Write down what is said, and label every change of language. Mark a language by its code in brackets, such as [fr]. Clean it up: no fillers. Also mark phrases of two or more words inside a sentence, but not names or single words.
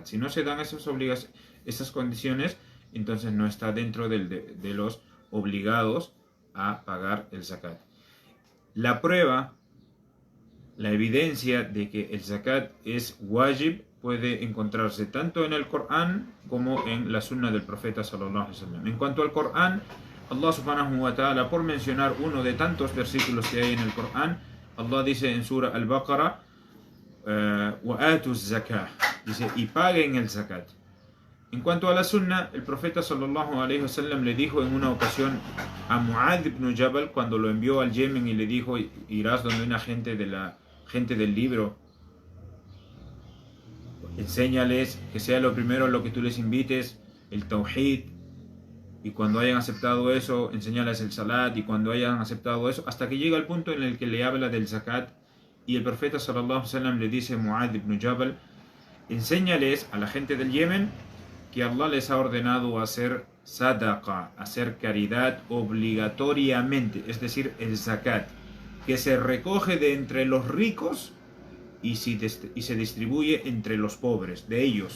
[es] Si no se dan esas condiciones, entonces no está dentro de los obligados a pagar el zakat. La prueba, la evidencia de que el zakat es wajib puede encontrarse tanto en el Corán como en la sunna del profeta [ar] صلى الله عليه وسلم. [es] En cuanto al Corán, [ar] الله سبحانه وتعالى, [es] por mencionar uno de tantos versículos que hay en el Corán, Allah dice en Surah Al-Baqarah, [ar] وَآتُوا الزَّكَاةَ, [es] dice, y paguen el zakat. En cuanto a la sunna, el profeta [ar] صلى الله عليه وسلم [es] le dijo en una ocasión a Mu'adh ibn Jabal, cuando lo envió al Yemen y le dijo, irás donde una gente del libro, enséñales que sea lo primero a lo que tú les invites, el tawhid, y cuando hayan aceptado eso, enséñales el salat, y cuando hayan aceptado eso, hasta que llega el punto en el que le habla del zakat, y el profeta [ar] صلى الله عليه وسلم [es] le dice a Mu'adh ibn Jabal, enséñales a la gente del Yemen que Allah les ha ordenado hacer sadaqa, hacer caridad obligatoriamente, es decir, el zakat, que se recoge de entre los ricos y se distribuye entre los pobres, de ellos.